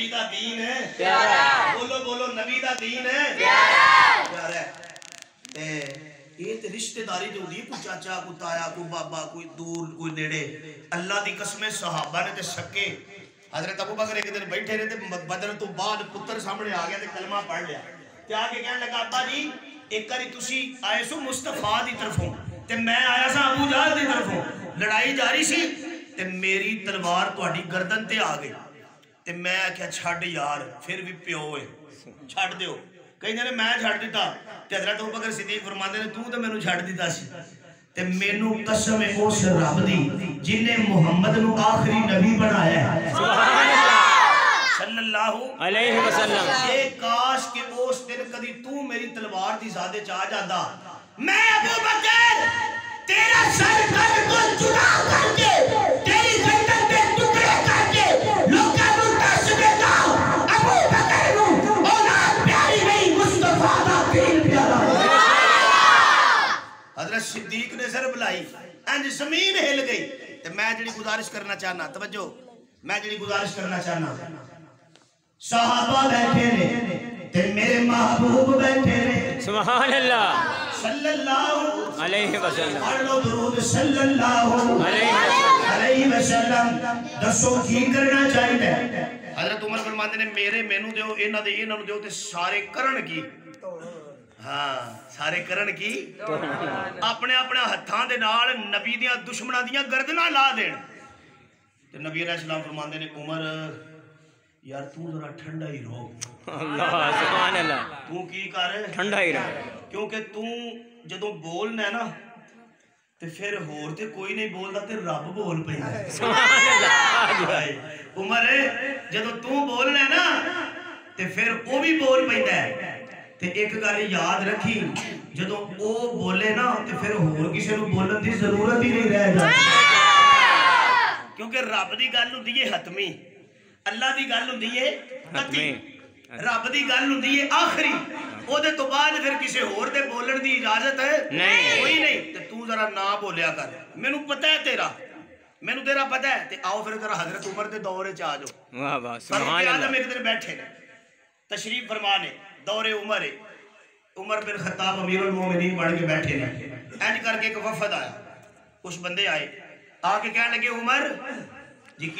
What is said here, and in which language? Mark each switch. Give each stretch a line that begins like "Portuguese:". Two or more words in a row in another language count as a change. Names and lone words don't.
Punjabi: دین ہے پیارا بولو بولو نبی دا دین ہے پیارا پیارا یہ تے رشتہ داری جو ہوندی کوئی چاچا کوئی تایا کوئی بابا کوئی دور کوئی نیڑے اللہ دی قسم صحابہ نے تے سکے حضرت ابو بکر ایک دن بیٹھے رہے تے بدر تو بعد پتر سامنے آ گیا تے کلمہ پڑھ لیا تے آ کے کہنے لگا ابا جی ایک کاری تسی آئے سو مصطفیٰ دی طرفوں تے میں آیا سا ابو جہل دی طرفوں لڑائی جاری سی تے میری تلوار تہاڈی گردن تے آ گئی تے میں کہیا چھڈ یار پھر بھی پیو ہے چھڈ دیو کہیں نے میں چھڈ دیتا تے حضرت ابوبکر صدیق فرماندے نے تو تے مینوں چھڈ دیتا سی تے مینوں قسم اس رب دی جن نے محمد نو آخری نبی بنایا ہے
Arabic: سبحان اللہ صلی اللہ علیہ وسلم
Punjabi: اے کاش کہ اس دن کدی تو میری تلوار دی زادے چ آ جاندا میں ابوبکر تیرا سر کٹ کو جدا کر کے تیری گردن پہ ٹکڑے کر کے لوکاں نوں دس دیتا ابوبکر نو اولاد پیاری نہیں مصطفیٰ دا دین پیارا حضرت صدیق نے سر بلائی انج زمین ہل گئی تے میں جڑی گزارش کرنا چاہنا توجہ میں جڑی گزارش کرنا چاہنا صحابہ بیٹھے نے تے میرے محبوب بیٹھے نے
Arabic: سبحان اللہ صلی اللہ علیہ وسلم
Punjabi: پڑھ لو درود
Arabic: صلی اللہ علیہ وسلم
Punjabi: دسو کی کرنا چاہیے حضرت عمر فرماتے نے میرے مینوں دیو انہاں دے انہاں نوں دیو تے سارے کرن کی ہاں سارے کرن کی اپنے اپنے ہتھاں دے نال نبی دیاں دشمناں دیاں گردناں لا دین تے نبی
Arabic: علیہ السلام
Punjabi: فرماندے نے عمر یار تو ذرا ٹھنڈا ہی رہو
Arabic: اللہ سبحان اللہ
Punjabi: تو کی کر ٹھنڈا ہی رہ کیونکہ تو جدوں بولنا ہے نا تے پھر ہور تے کوئی نہیں بولدا تے رب بول پیندا
Arabic: سبحان اللہ
Punjabi: عمر جدوں تو بولنا ہے نا تے پھر او بھی بول پیندا ہے تے ایک گل یاد رکھی جدوں او بولے نا تے پھر ہور کسے نوں بولن دی ضرورت ہی نہیں رہ جاتی کیونکہ رب دی گل ہوندی ہے حتمی اللہ دی گل ہوندی ہے قطعی رب دی گل ہوندی ہے آخری او دے تو بعد پھر کسے ہور دے بولن دی اجازت ہے کوئی نہیں تے تو ذرا نہ بولیا کر مینوں پتہ ہے مینوں تیرا پتہ ہے تے آؤ پھر ذرا حضرت عمر دے دور وچ آ جاؤ واہ واہ
Arabic: سبحان اللہ
Punjabi: ایک دن بیٹھے نے تشریف فرما نے دور عمر عمر بن خطاب امیر المومنین بن کے بیٹھے نے انج کر کے ایک وفد آیا کچھ بندے آئے آ کے کہنے لگے عمر جی کی